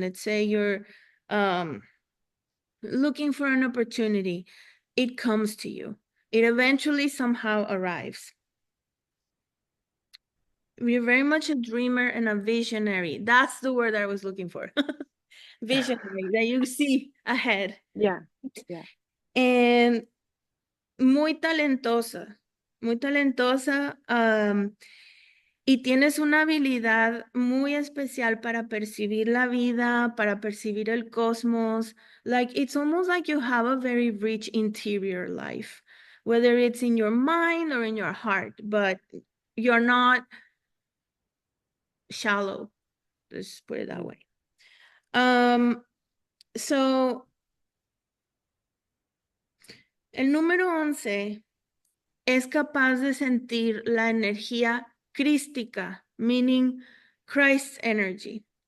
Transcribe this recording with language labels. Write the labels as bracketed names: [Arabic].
[English] Let's say you're um looking for an opportunity, it comes to you. It eventually somehow arrives. You're very much a dreamer and a visionary. That's the word I was looking for. Visionary, that you see ahead. Yeah, yeah. [Spanish] And muy talentosa, muy talentosa. Y tienes una habilidad muy especial para percibir la vida, para percibir el cosmos. [English] Like, it's almost like you have a very rich interior life, whether it's in your mind or in your heart, but you're not shallow. Let's put it that way. [Spanish] So el número 11 es capaz de sentir la energía crística, [English] meaning Christ's energy.